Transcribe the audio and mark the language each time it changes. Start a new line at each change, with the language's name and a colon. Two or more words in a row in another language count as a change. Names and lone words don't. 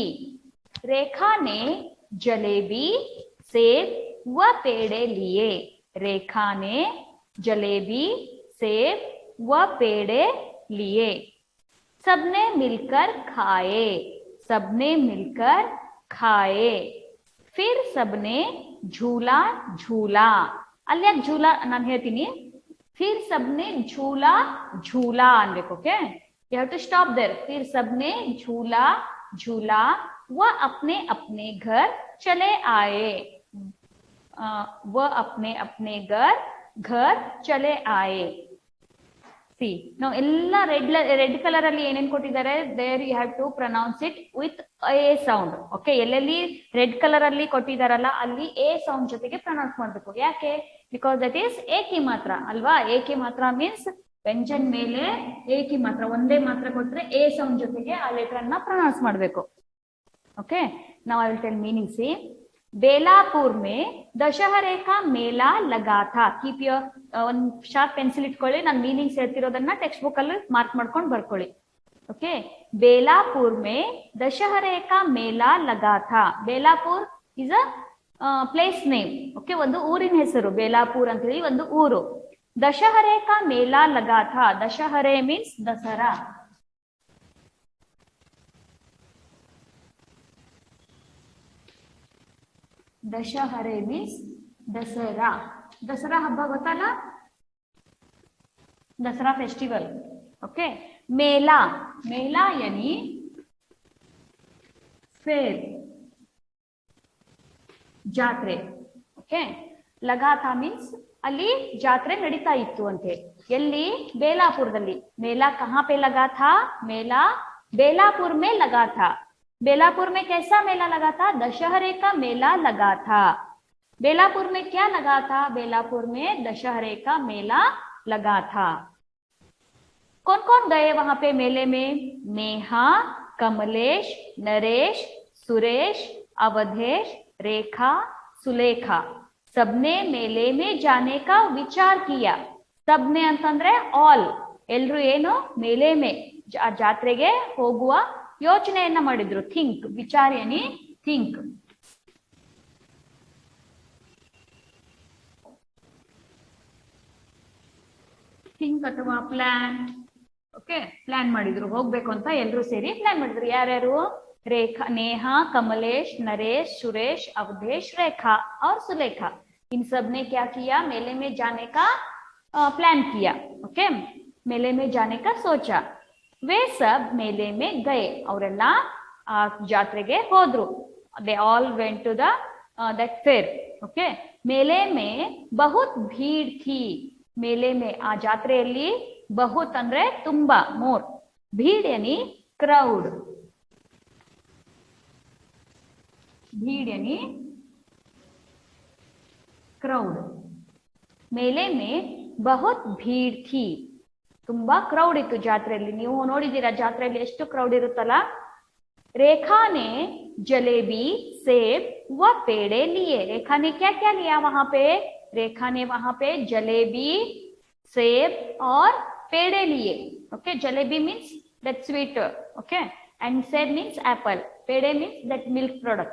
Hindi: रेखा ने जलेबी, सेब व पेड़े लिए. रेखा ने जलेबी, सेब व पेड़े लिए. सबने मिलकर खाए. सबने मिलकर खाए. फिर सबने झूला झूला.
Kannada: ಅಲ್ಲಿ ಯಾಕೆ झूला ನಾನು ಹೇಳ್ತೀನಿ.
Hindi: फिर सबने झूला झूला ಅನ್ಬೇಕು.
Kannada: ಓಕೆ,
English: you have to stop there.
Hindi: फिर सबने झूला झूला व अपने अपने घर चले आए. व अपने अपने घर चले आए.
English: See, now ella red color
Kannada: ಅಲ್ಲಿ ಏನೇನ್ ಕೊಟ್ಟಿದ್ದಾರೆ,
English: there you have to pronounce it with a sound.
Kannada: ಓಕೆ, ಎಲ್ಲೆಲ್ಲಿ
English: red color
Kannada: ಅಲ್ಲಿ ಕೊಟ್ಟಿದಾರಲ್ಲ ಅಲ್ಲಿ
English: a sound
Kannada: ಜೊತೆಗೆ ಪ್ರೊನೌನ್ಸ್ ಮಾಡಬೇಕು. ಯಾಕೆ?
English: because that is
Kannada: ಏಕಿ ಮಾತ್ರ ಅಲ್ವಾ. ಏಕಿ ಮಾತ್ರ ಮೀನ್ಸ್ ವ್ಯಂಜನ್ ಮೇಲೆ ಏಕಿ ಮಾತ್ರ, ಒಂದೇ ಮಾತ್ರ ಕೊಟ್ರೆ
English: a sound
Kannada: ಜೊತೆಗೆ ಆ ಲೆಟರ್ ಅನ್ನ ಪ್ರೊನೌನ್ಸ್ ಮಾಡಬೇಕು. ಓಕೆ,
English: now I will tell meaning. See,
Hindi: बेलापुर में दशहरे का मेला लगा था.
English: keep your
Kannada: ಒಂದು ಶಾರ್ಪ್ ಪೆನ್ಸಿಲ್ ಇಟ್ಕೊಳ್ಳಿ. ನಾನು ಮೀನಿಂಗ್ಸ್ ಹೇಳ್ತಿರೋದನ್ನ
English: text book
Kannada: ಅಲ್ಲಿ ಮಾರ್ಕ್ ಮಾಡ್ಕೊಂಡು ಬರ್ಕೊಳ್ಳಿ. ಓಕೆ,
Hindi: बेलापुर में दशहरे का मेला लगा था.
Kannada: बेलापुर
English: is a place name.
Kannada: ಓಕೆ, ಒಂದು ಊರಿನ ಹೆಸರು बेलापुर ಅಂತ ಹೇಳಿ ಒಂದು ಊರು.
Hindi: दशहरे का मेला लगा था. दशहरे ಮೀನ್ಸ್ ದಸರಾ. दशहरे मीन्स दसरा.
Kannada: ದಸರಾ ಹಬ್ಬ ಗೊತ್ತಲ್ಲ,
English: Dasara festival.
Hindi: ओके, मेला, मेला यानी फेर,
Kannada: ಜಾತ್ರೆ. ಓಕೆ,
Hindi: लगा था
Kannada: ಮೀನ್ಸ್ ಅಲ್ಲಿ ಜಾತ್ರೆ ನಡೀತಾ ಇತ್ತು ಅಂತೆ. ಎಲ್ಲಿ? ಬೇಲಾಪುರದಲ್ಲಿ.
Hindi: मेला कहां पे लगा था? ಮೇಲಾ बेलापुर में लगा था. बेलापुर में कैसा मेला लगा था? दशहरे का मेला लगा था. बेलापुर में क्या लगा था? बेलापुर में दशहरे का मेला लगा था. कौन कौन गए वहां पे मेले में? नेहा, कमलेश, नरेश, सुरेश, अवधेश, रेखा, सुलेखा सबने मेले में जाने का विचार किया.
Kannada: सबने ಅಂತಂದ್ರೆ ಆಲ್, ಎಲ್ರು ಏನು
Hindi: मेले में
Kannada: ಜಾತ್ರೆಗೆ ಹೋಗುವ ಯೋಚನೆಯನ್ನ ಮಾಡಿದ್ರು.
English: think,
Hindi: विचार यानी
English: think. think ಅಥವಾ plan.
Kannada: ಓಕೆ, ಪ್ಲಾನ್ ಮಾಡಿದ್ರು ಹೋಗ್ಬೇಕು ಅಂತ ಎಲ್ರು ಸೇರಿ ಪ್ಲಾನ್ ಮಾಡಿದ್ರು. ಯಾರ್ಯಾರು?
Hindi: रेखा, नेहा, कमलेश, नरेश, सुरेश, अवधेश, रेखा और सुलेखा, इन सब ने क्या किया, मेले में जाने का प्लान किया। ओके, मेले में जाने का सोचा। वे सब मेले में गए
Kannada: ಅವರೆಲ್ಲ ಜಾತ್ರೆಗೆ ಹೋದ್ರು.
English: they all went to the that fair.
Hindi: ओके, मेले में बहुत भीड़ थी. मेले में
Kannada: ಆ ಜಾತ್ರೆಯಲ್ಲಿ बहुत ಅಂದ್ರೆ ತುಂಬಾ,
English: more.
Hindi: भीड़ यानी क्राउड, भीड़ यानी क्राउड. मेले में बहुत भीड़ थी,
Kannada: ತುಂಬಾ ಕ್ರೌಡ್ ಇತ್ತು ಜಾತ್ರೆಯಲ್ಲಿ. ನೀವು ನೋಡಿದೀರಾ ಜಾತ್ರೆಯಲ್ಲಿ ಎಷ್ಟು ಕ್ರೌಡ್ ಇರುತ್ತಲ್ಲ.
Hindi: रेखा ने जलेबी, सेब व पेड़े लिए. रेखा ने क्या क्या लिया वहां पे, रेखा ने वहां पे जलेबी, सेब और पेड़े लिए.
English: okay, जलेबी means that sweet, okay, and सेब means apple, पेड़े means that milk product.